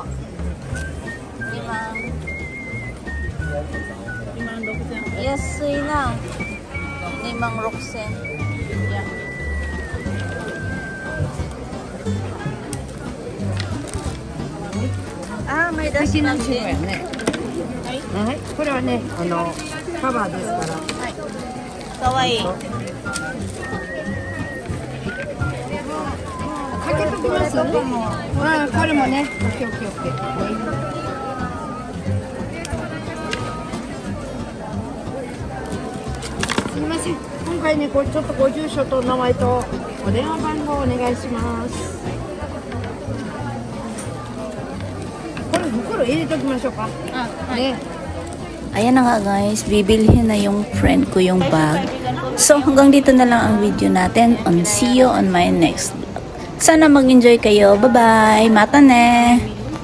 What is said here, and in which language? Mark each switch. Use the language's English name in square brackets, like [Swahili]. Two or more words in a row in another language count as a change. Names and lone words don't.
[Filipino] Nimang 6,000. Yes, na. Nimang Roxen. Yan. Ah, may dust bag din. [Japanese] はい、これはね、カバーですから。はい。かわいい。かけときます。あ、これもね。オッケーオッケーオッケー。すみません。今回ね、これちょっとご住所と名前とお電話番号お願いします。これ袋入れときましょうか。ね。 [English] Ayan na nga guys, [Filipino] bibilhin na yung friend ko yung bag. So hanggang dito na lang ang video natin. [English] See you on my next vlog. Sana mag-enjoy kayo. Bye-bye! [Japanese] またね!